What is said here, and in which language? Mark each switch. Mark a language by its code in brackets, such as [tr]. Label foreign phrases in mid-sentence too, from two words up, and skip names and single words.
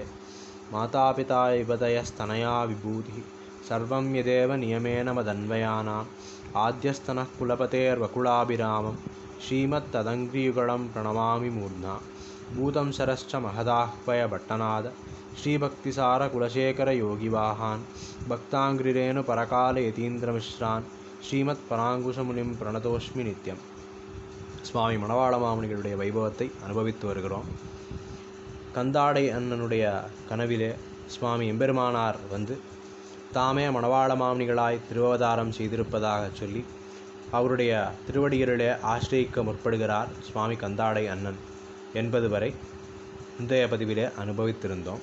[sa] मातापिता युवतयस्तनया विभूतिः सर्वं यदेव नियमेन मदन्वयानाम् आद्यस्तनः कुलपतेर्वकुलाभिरामं श्रीमत्तदङ्घ्रियुगलं प्रणमामि मूर्ध्ना भूतं शरश्च महदाह्वयभट्टनाद श्रीभक्तिसारकुलशेखरयोगिवाहान् भक्ताङ्घ्रिरेणुपरकालयतीन्द्रमिश्रान् श्रीमत्पराङ्कुशमुनिं प्रणतोऽस्मि नित्यम्. [ta] சுவாமி மணவாள மாமுனிகளுடைய வைபவத்தை அனுபவித்து வருகிறோம். கந்தாடை அண்ணனுடைய கனவிலே சுவாமி எம்பெருமானார் வந்து தாமே மணவாள மாமுனிகளாய் திருவவதாரம் செய்திருப்பதாக சொல்லி அவருடைய திருவடிகளிலே ஆசிரியிக்க முற்படுகிறார் சுவாமி கந்தாடை அண்ணன் என்பது வரை இன்றைய பதிவிலே அனுபவித்திருந்தோம்.